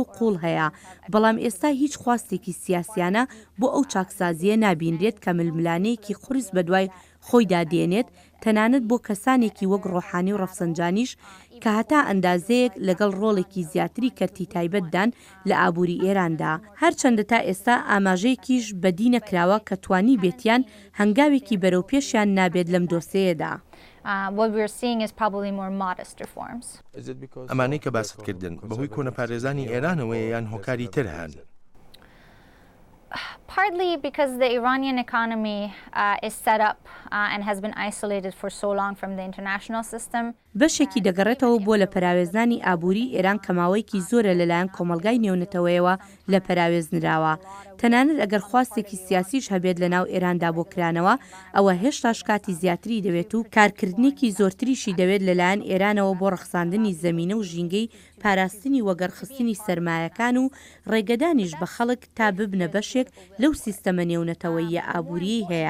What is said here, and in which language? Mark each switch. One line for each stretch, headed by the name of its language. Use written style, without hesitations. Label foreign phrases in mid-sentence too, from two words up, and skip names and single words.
Central Kurdish: و قوڵ هەیە بەڵام ئێستا هیچ خواستێکی سیاسیانە بۆ ئەو چاکسازیە نابینرێت کە ململانەیەکی قورس بەدوای خۆیدا دێنێت تەنانەت بۆ کەسانێکی وەک ڕۆحانی و ڕەفسەنجانیش کە هەتا ئەندازەیەک لەگەڵ ڕۆڵێکی زیاتری کەرتی تایبەتدان لە ئابووری ئێراندا هەرچەندە تا ئێستا ئاماژەیەکیش بەدی نەکراوە کە توانی بێتیان هەنگاوێکی بەرەوپێشیان نابێت لەم دۆسەیەدا.
English: What we're seeing is probably more modest reforms.
Central Kurdish: ئەمانەی کە باستکردن بەهۆی کۆنەپارێزانی ئێرانەوەیە یان هۆکاری تر هەن؟
English: Partly because the Iranian economy is set up and has been isolated for so long from the international system.
Central Kurdish: بەشێکی دەگەڕێتەوە بۆ لە پەراوێزانی ئابووری ئێران کەماوەیەکی زۆرە لەلایەن کۆمەلگای نێونەتەوەیەوە لە پەراوێزنراوە. تەنانەت ئەگەر خواستێکی سیاسیش هەبێت لە ناو ئێراندا بۆ کرانەوە ئەوە هێشتاش کاتی زیاتری دەوێت و کارکردنێکی زۆرتریشی دەوێت لەلایەن ئێرانەوە بۆ ڕەخساندنی زەمینە و ژینگەی پاراستنی وەگەرخستنی سەرمایەکان و ڕێگەدانیش بە خەڵک تا ببنە بەشێک لەو سیستەمە نێونەتەوەیە ئابووری هەیە.